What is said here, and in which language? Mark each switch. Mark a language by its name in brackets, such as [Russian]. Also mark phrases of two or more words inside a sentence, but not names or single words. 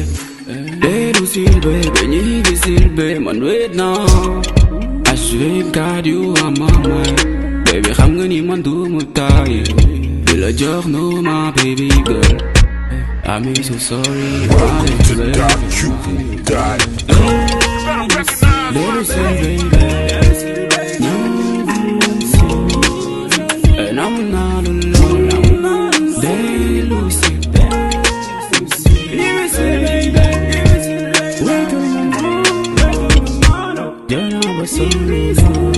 [Wolof] Dellu si baby, ñibbi si baby, man [English] wait now. [Wolof] H24 [English] you are my mind, baby [Wolof] xam nga ni man du mu taaye. Di la jox no [English] my baby girl, I miss you sorry. Welcome to DarkCupid.com. [Wolof] Dellu si baby, ñibbi si, namm naa la lool. Dellu si, ñibbi si baby, wéetal nga mama, jooy naa ba sonn.